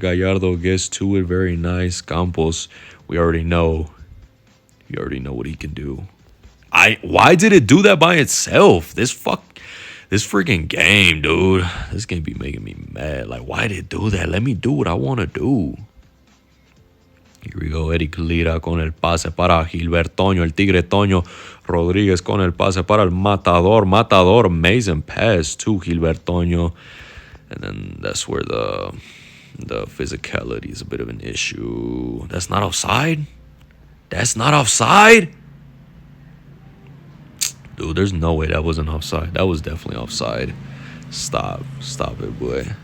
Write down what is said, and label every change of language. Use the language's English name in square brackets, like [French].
[English] Gallardo gets to it, very nice. Campos, we already know what he can do. Why did it do that by itself? This freaking game, dude. This game be making me mad. Like, why did it do that? Let me do what I want to do. Here we go, [Spanish] Eric Lira con el pase para Gilbert Toño, el Tigre Toño. Rodríguez con el pase para el Matador. [English] Matador, amazing pass to Gilbert Toño. And then that's where the physicality is a bit of an issue. That's not offside? That's not offside? Dude, there's no way that wasn't offside. That was definitely offside. Stop it, boy.